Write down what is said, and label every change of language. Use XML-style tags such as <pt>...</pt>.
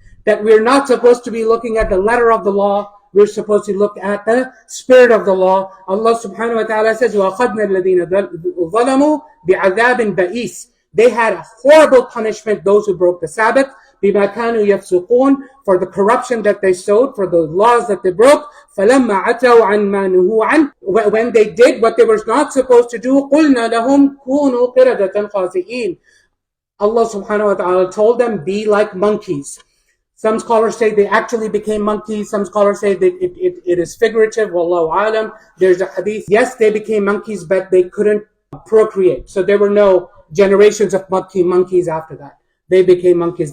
<en>That we're not supposed to be looking at the letter of the law, we're supposed to look at the spirit of the law.</en> <ar>Allah subhanahu wa ta'ala</ar> <en>says,</en> <ar>وَأَخَذْنَا الَّذِينَ ظَلَمُوا بِعَذَابٍ بَئِيسٍ.</ar> <en>They had a horrible punishment, those who broke the Sabbath,</en> <ar>بِمَا كَانُوا يَفْسُقُونَ,</ar> <en>for the corruption that they sowed, for the laws that they broke.</en> <ar>فَلَمَّا عَتَوْا عَنْ مَا نُهُوا عَنْهُ,</ar> <en>when they did what they were not supposed to do,</en> <ar>قُلْنَا لَهُمْ كُونُوا قِرَدَةً خَاسِئِينَ.</ar> <en>Allah subhanahu wa ta'ala told them, be like monkeys. Some scholars say they actually became monkeys. Some scholars say that it is figurative. Wallahu alam. There's a hadith. Yes, they became monkeys, but they couldn't procreate. So there were no generations of monkeys after that. They became monkeys.</en>